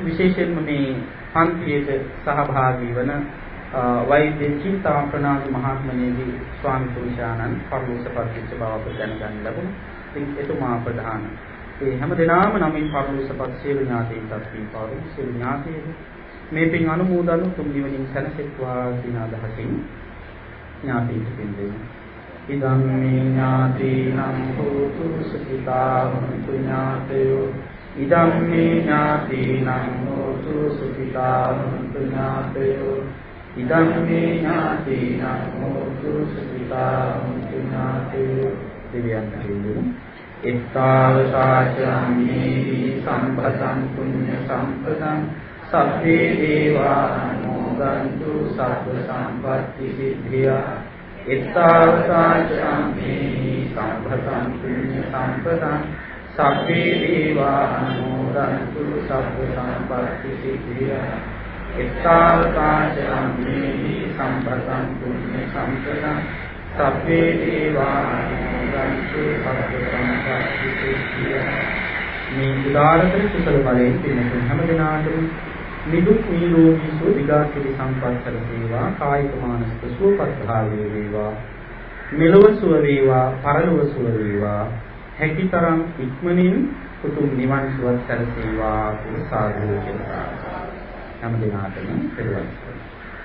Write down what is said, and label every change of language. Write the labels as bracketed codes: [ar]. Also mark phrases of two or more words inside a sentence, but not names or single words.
[si] විශේෂයෙන්ම මේ පන්තියේ සහභාගී වන වෛද්‍ය චින්තා ප්‍රනාන්දු මහත්මයාගේ ස්වාමි පුරුෂයාණන් පරලෝසපත් වෙච්ච බව අප දැනගන්න ලැබුණා. ඉතින් එතුමා ප්‍රධාන ඒ හැම දිනම නමින් පරලෝසපත් සියලු ඥාතීන්ට පින් පාරු සියලු ඥාතීන් මේ පින් අනුමෝදන් තුන් දිවයින් සැනසෙත්වා කියන අදහසින් ඥාතීන්ට පින් දෙමු. [pi] ඉදම් මේ ඥාතීනම් හෝතු සුඛිතා හොන්තු ඥාතයෝ ඉදම් මේ ඥාතීනම් හෝතු සුඛිතා හොන්තු ඥාතයෝ ඉදම් මේ ඥාතීනම් හෝතු සුඛිතා හොන්තු ඥාතයෝ [si] දෙවියන් දෙවියන් [pi] එත්තාවසාචම්මේ සම්පතං පුඤ්ඤ සම්පතං සබ්බේ දේවා අනුමෝදන්තු සබ්බ සම්පත්ති සිද්ධියා එත්තාවසාචම්මේ සම්පතං පුඤ්ඤ සම්පතං සබ්බේ දේවා අනුමෝදන්තු සබ්බ සම්පත්ති සිද්ධියා එත්තාවසාචම්මේ සම්පතං පුඤ්ඤ සම්පතං සබ්බේ දේවා අනුමෝදන්තු සබ්බ සම්පත්ති සිද්ධියා. [si] මේ උදාාරතර කුසල බලයෙන් පින්තුන් හැම දිනාටම නිදුක් නිරෝගී සුව දිගාසිරි සම්පත් සැලසේවා කායික මානසික සුවපත් භාවය වේවා මෙලොව සුව වේවා පරලොව සුව වේවා හැකිතරම් ඉක්මනින් උතුම් නිවන් සුවත් සැලසේවා කියලා සාදු කියලා හැම දිනාටම පෙරවස්